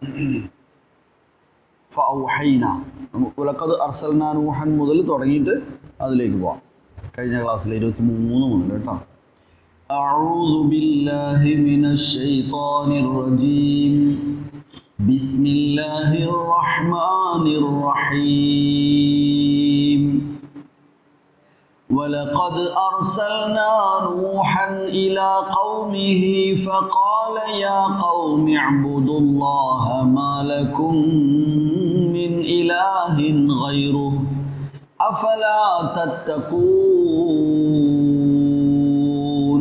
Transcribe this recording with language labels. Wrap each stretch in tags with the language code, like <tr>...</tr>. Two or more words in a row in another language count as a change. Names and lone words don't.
<ml>ഫൗഹൈന,</ml> <ar>ولقد أرسلنا نوحا</ar> <ml>മുതൽ തുടങ്ങിയിട്ട് അതിലേക്ക് പോവാം. കഴിഞ്ഞ ക്ലാസ്സിൽ 23 മുതൽ കേട്ടോ.</ml> <ar>أعوذ بالله من الشيطان الرجيم. بسم الله الرحمن الرحيم. ولقد أرسلنا نوحا إلى قومه فقال يا قوم اعبدوا الله ما لكم من إله غيره أفلا تتقون.</ar>